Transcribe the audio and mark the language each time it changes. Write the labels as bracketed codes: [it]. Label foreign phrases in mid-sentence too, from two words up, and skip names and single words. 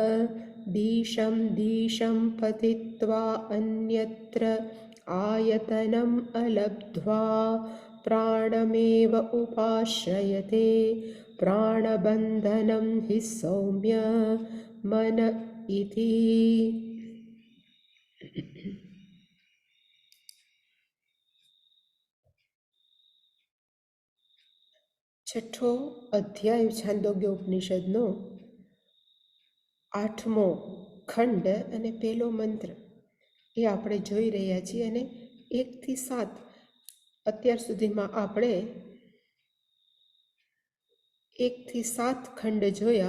[sa] दिशं पतित्वा अन्यत्र आयतनम् अलब्ध्वा प्राणमेव उपाश्रयते प्राणबन्धनं हि सौम्य मन इति। [gu] છઠ્ઠો અધ્યાય છાંદોગ્ય ઉપનિષદનો 8મો ખંડ અને પહેલો મંત્ર એ આપણે જોઈ રહ્યા છીએ અને 1 થી 7 અત્યાર સુધીમાં આપણે 1 થી 7 ખંડ જોયા.